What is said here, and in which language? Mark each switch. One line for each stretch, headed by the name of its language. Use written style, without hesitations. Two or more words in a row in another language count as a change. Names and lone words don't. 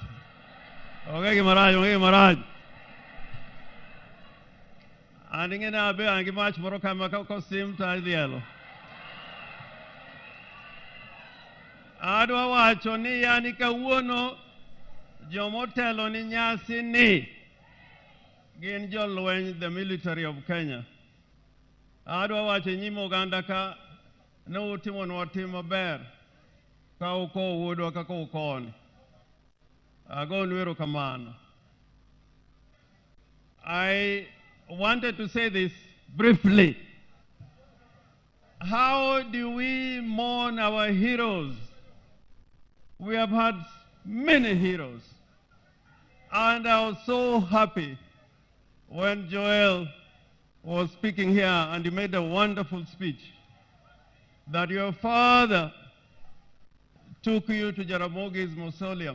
Luo (Kenya and Tanzania): Onge gi marach, onge gi marach. Andinge na be angi mach moro kama ko sim ta dielo. Adwa wacho ni yani kawuono jomotelo ni nyasi ni gin jolweny,
English: the military of Kenya.
Luo (Kenya and Tanzania): Adwa wacho nyimo oganda ka ne utimo nwa tim maber ka uko wuodwa kaka ukoni. Agonu erokamano.
English: I wanted to say this briefly. How do we mourn our heroes? We have had many heroes. And I was so happy when Joel was speaking here and he made a wonderful speech that your father took you to Jaramogi's mausoleum.